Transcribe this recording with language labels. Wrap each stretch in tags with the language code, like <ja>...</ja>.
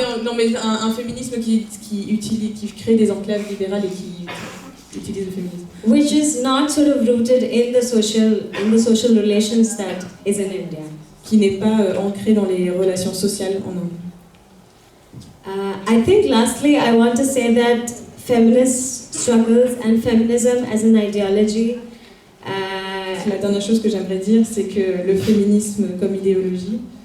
<fr>Non, mais un féminisme qui crée des enclaves libérales et qui utilise le féminisme.</fr> <en>Which is not sort of rooted in the social relations that is in India.</en> <fr>Qui n'est pas ancré dans les relations sociales en Inde.</fr> <en>I think lastly I want to say that feminist struggles and feminism as an ideology.</en> <fr>La dernière chose que j'aimerais dire, c'est que le féminisme comme idéologie.</fr>